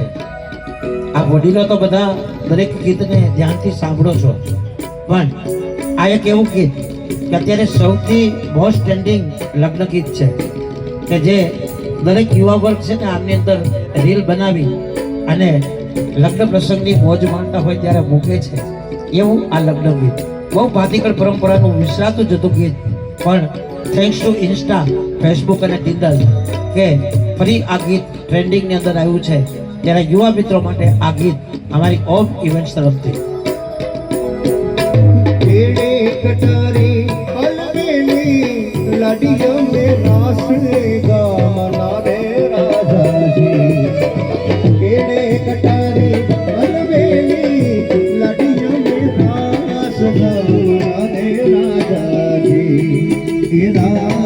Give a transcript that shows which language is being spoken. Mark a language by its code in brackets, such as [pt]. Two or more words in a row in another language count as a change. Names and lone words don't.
[gu] આ વડીલો તો બધા દરેક ગીતને ધ્યાનથી સાંભળો છો, પણ આ એક એવું ગીત કે અત્યારે સૌથી [en] most trending [gu] લગ્ન ગીત છે કે જે દરેક યુવા વર્ગ છે ને આમની અંદર રીલ બનાવી અને લગ્ન પ્રસંગની મોજ માણતા હોય ત્યારે મૂકે છે. એવું આ લગ્ન ગીત બહુ ભાતીગળ પરંપરાનું વિસરાતું જતું ગીત, પણ [en] thanks to [gu] ઇન્સ્ટા, ફેસબુક અને ટિન્ડર કે ફરી આ ગીત ટ્રેન્ડિંગની અંદર આવ્યું છે. ત્યારે યુવા મિત્રો માટે આ ગીત અમારી ઓમ ઇવેન્ટ્સ તરફથી. [raj] लाडियों में रास गाना रे राजा जी, केड़े कटारी अलवेली लाडियों में रास गाना रे राजा जी,